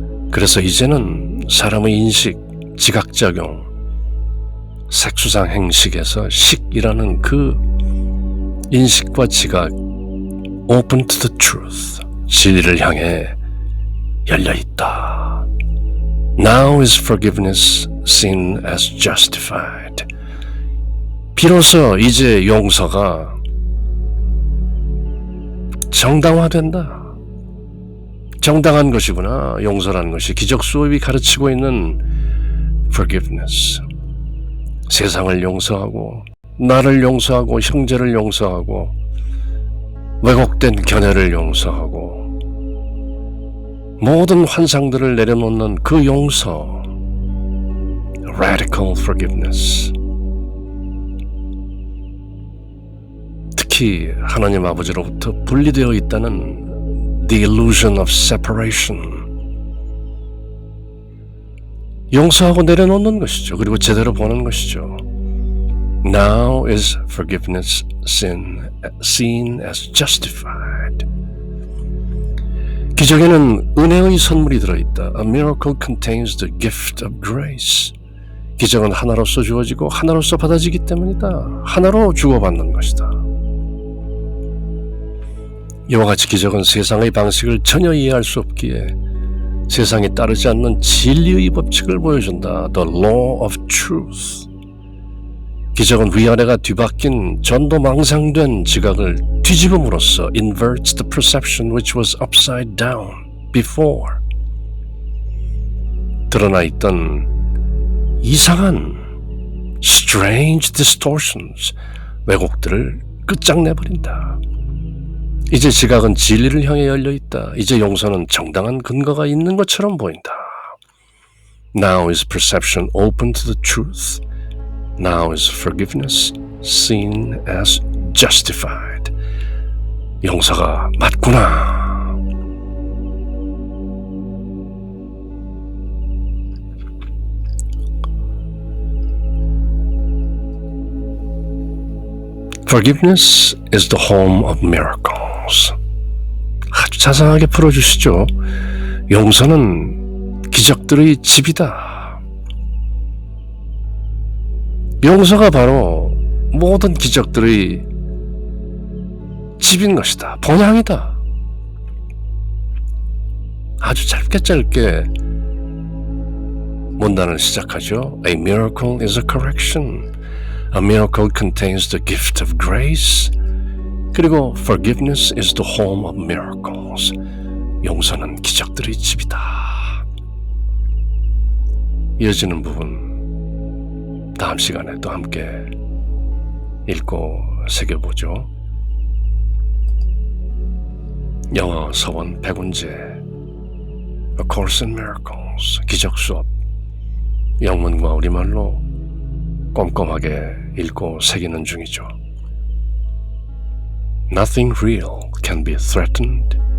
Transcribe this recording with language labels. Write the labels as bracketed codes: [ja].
[ko] 그래서 이제는 사람의 인식, 지각작용, 색수상 행식에서 식이라는 그 인식과 지각 [en] open to the truth, [ko] 진리를 향해 열려있다. [en] Now is forgiveness seen as justified. [ko] 비로소 이제 용서가 정당화된다. 정당한 것이구나. 용서라는 것이 기적 수업이 가르치고 있는 forgiveness. 세상을 용서하고 나를 용서하고 형제를 용서하고 왜곡된 견해를 용서하고 모든 환상들을 내려놓는 그 용서, [en] radical forgiveness. [ko] 특히 하나님 아버지로부터 분리되어 있다는 [en] the illusion of separation. [ko] 용서하고 내려놓는 것이죠. 그리고 제대로 보는 것이죠. [en] Now is forgiveness seen as justified. [ko] 기적에는 은혜의 선물이 들어있다. [en] A miracle contains the gift of grace. [ko] 기적은 하나로서 주어지고 하나로서 받아지기 때문이다. 하나로 주고받는 것이다. 이와 같이 기적은 세상의 방식을 전혀 이해할 수 없기에 세상이 따르지 않는 진리의 법칙을 보여준다. [en] The law of truth. [ko] 기적은 위아래가 뒤바뀐 전도망상된 지각을 뒤집음으로써 [en] inverts the perception which was upside down before. [ko] 드러나 있던 이상한 [en] strange distortions, [ko] 왜곡들을 끝장내버린다. 이제 지각은 진리를 향해 열려있다. 이제 용서는 정당한 근거가 있는 것처럼 보인다. [en] Now is perception open to the truth. Now is forgiveness seen as justified. [ko] 용서가 맞구나. [en] Forgiveness is the home of miracles. [ko] 아주 자상하게 풀어주시죠. 용서는 기적들의 집이다. 용서가 바로 모든 기적들의 집인 것이다. 본향이다. 아주 짧게 문단을 시작하죠. [en] A miracle is a correction. A miracle contains the gift of grace. [ko] 그리고 [en] forgiveness is the home of miracles. [ko] 용서는 기적들의 집이다. 이어지는 부분 다음 시간에 또 함께 읽고 새겨보죠. 영어 서원 백운재 A Course in Miracles 기적 수업 영문과 우리말로 꼼꼼하게 읽고 새기는 중이죠. [en] Nothing real can be threatened.